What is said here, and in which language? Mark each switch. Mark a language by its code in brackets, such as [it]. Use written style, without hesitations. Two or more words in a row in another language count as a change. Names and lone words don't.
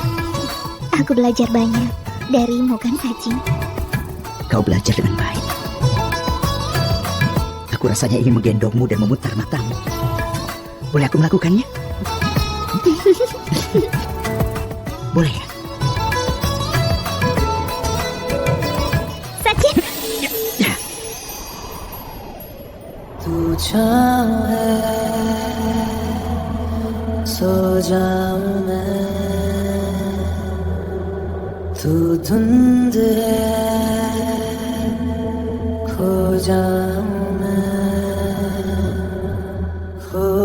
[id] Aku belajar banyak darimu kan, Sajin? Kau belajar dengan baik. Aku rasanya ingin menggendongmu dan memutar matamu. Boleh aku melakukannya? Boleh ya? [hi] तू चाहे सो जाऊं मैं, तू धुंध है खो जाऊं मैं, खो